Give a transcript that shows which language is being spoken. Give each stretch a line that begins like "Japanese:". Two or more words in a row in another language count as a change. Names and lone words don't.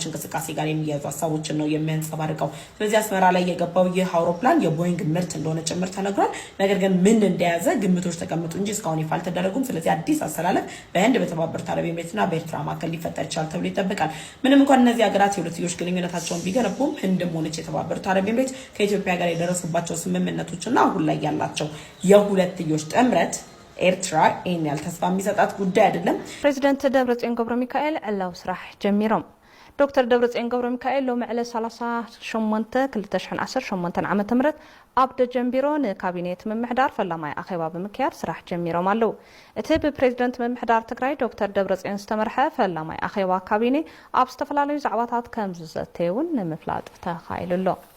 Amharic: እንቅስቃሴ ጋር የሚያዙ ሀሳቦችን ነው የሚያንጸባርቀው። ስለዚህ አስመራ ላይ የገባው ይህ አውሮፕላን የቦይንግ ምርት እንደሆነ ጭምር ተነግሯል። ነገር ግን ምን እንደያዘ ግምቶች ተቀምጡ እንጂ እስካሁን ይፋ አልተደረጉም። ስለዚህ አዲስ አሰላለፍ በህንድ በተባበሩት አረብ ኤምሬትና በኤርትራ መካከል ሊፈጠር ይችላል ተብሎ ይጠበቃል። ምንም እንኳን እነዚህ ሀገራት የሁለትዮሽ ግንኙነታቸውን ቢገነቡም ህንድም ሆነች የተባበሩት አረብ ኤምሬት ከኢትዮጵያ ጋር የደረሱባቸው ስምምነቶችና አሁን ላይ ያላቸው የሁለትዮሽ ጥምረት ኤርትራ ይህን ያህል ተስፋ የሚሰጣት ጉዳይ አይደለም።
Tigrinya: ፕሬዚደንት ደብረጽዮን ገብረ ሚካኤል ዕላው ስራሕ ጀሚሮም ዶክተር ደብረጽዮን ገብረ ሚካኤል ሎሚ ዕለት 38/2018 ዓመተ ምህረት ኣብ ደጀንቢሮ ንካቢኔት ምምሕዳር ፈላማይ ኣኼባ ብምክያድ ስራሕ ጀሚሮም ኣለው። እቲ ብፕሬዚደንት ምምሕዳር ትግራይ ዶክተር ደብረጽዮን ዝተመርሐ ፈላማይ ኣኼባ ካቢኔ ኣብ ዝተፈላለዩ ዛዕባታት ከም ዝዘተየ እውን ንምፍላጥ ተኻኢሉ ኣሎ።